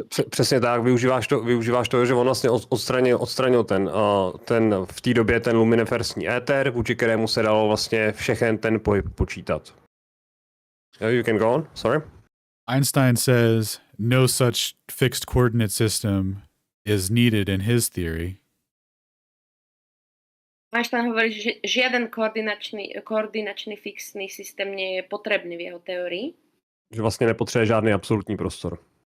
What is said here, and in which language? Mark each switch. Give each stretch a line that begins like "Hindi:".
Czech: Přesně tak, využíváš to, že on vlastně odstranil ten v té době ten luminefersní éter, vůči kterému se dalo vlastně všechen ten pohyb počítat.
English: You can go on, sorry. Einstein says no such fixed coordinate system is needed in his theory.
Slovak: Einstein hovorí, že žiaden koordinačný fixný systém nie je potrebný v jeho teórii.
Czech: Že vlastně nepotřebuje žádný absolutní prostor.